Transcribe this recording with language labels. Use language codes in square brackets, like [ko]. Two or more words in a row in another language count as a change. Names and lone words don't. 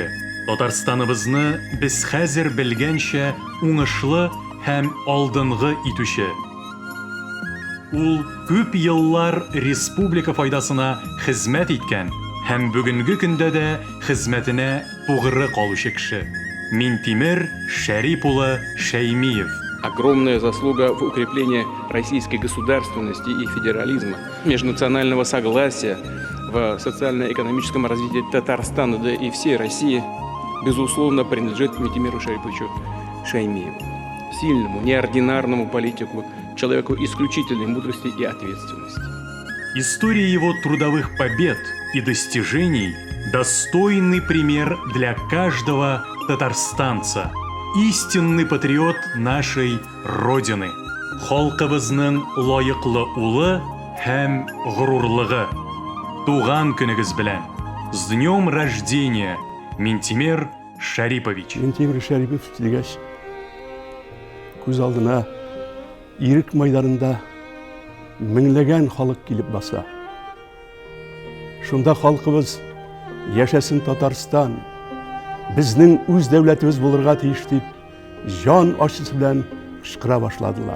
[tt] Татарстаныбызны без хәзер белгәнчә уңышлы һәм алдынгы итүче. Ул күп еллар республика файдасына хезмәт иткән һәм бүгенге көндә дә хезмәтенә тугры калучы кеше. Ментимир Шарип улы Шәймиев. [ru] Огромная заслуга в укреплении российской государственности и федерализма, межнационального согласия в социально-экономическом развитии Татарстана, да и всей России, безусловно, принадлежит Ментимиру Шариповичу Шаймиеву. Сильному, неординарному политику, человеку исключительной мудрости и ответственности. История его трудовых побед и достижений – достойный пример для каждого татарстанца. Истинный патриот нашей Родины. Халкыбызның лайыклы улы һәм горурлыгы. Туган көнегез белән. С днем рождения, Ментимир Шарипович. [tt] Ментимир Шарипович дигәч, күз алдына ирек майданында меңләгән халык килеп баса. Шунда халкыбыз яшәсен Татарстан, безнең үз дәүләтебез булырга тиеш дип, җан ачысы белән кычкыра башладылар.